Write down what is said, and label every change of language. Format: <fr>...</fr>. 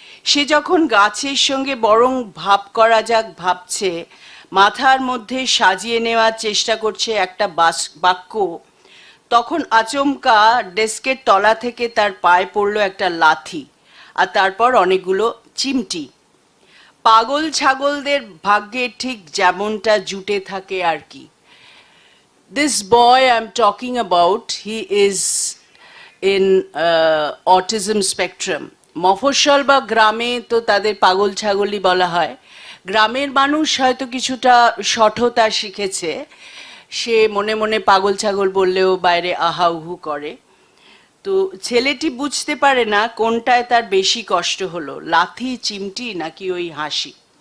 <bn>সে যখন গাছের সঙ্গে বরং ভাব করা যাক ভাবছে, মাথার মধ্যে সাজিয়ে নেওয়ার চেষ্টা করছে একটা বাক্য, তখন আচমকা ডেস্কের তলা থেকে তার পায়ে পড়ল একটা লাথি, আর তারপর অনেকগুলো চিমটি। পাগল ছাগলদের ভাগ্যে ঠিক যেমনটা জুটে থাকে আর কি।</bn> <en>This boy I'm talking about, he is in autism spectrum.</en> <bn>মফস্বল বা গ্রামে তো তাদের পাগল ছাগলই বলা হয়। গ্রামের মানুষ হয়তো কিছুটা সঠতা শিখেছে, সে মনে মনে পাগল ছাগল বললেও বাইরে আহা উহু করে। তো ছেলেটি বুঝতে পারে না কোনটায় তার বেশি কষ্ট হলো, লাথি চিমটি নাকি ওই হাসি।</bn>